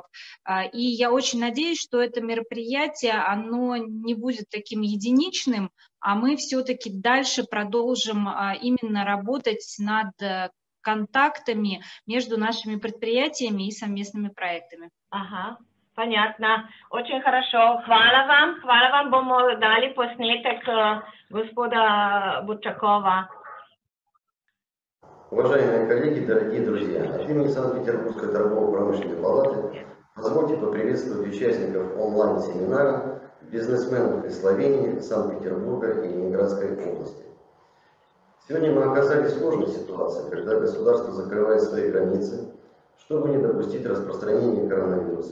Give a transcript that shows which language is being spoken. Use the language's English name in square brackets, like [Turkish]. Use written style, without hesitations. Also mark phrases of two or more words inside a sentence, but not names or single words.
[Russian] И я очень надеюсь, что это мероприятие, оно не будет таким единичным, а мы все-таки дальше продолжим именно работать над контактами между нашими предприятиями и совместными проектами. Ага, понятно. Очень хорошо. [Slovenian] Hvala vam. Bomo dali posnetek gospoda Бурчакова. [Russian] Уважаемые коллеги, дорогие друзья, от имени Санкт-Петербургской торгово-промышленной палаты позвольте поприветствовать участников онлайн-семинара бизнесменов из Словении, Санкт-Петербурга и Ленинградской области. Сегодня мы оказались в сложной ситуации, когда государство закрывает свои границы, чтобы не допустить распространения коронавируса.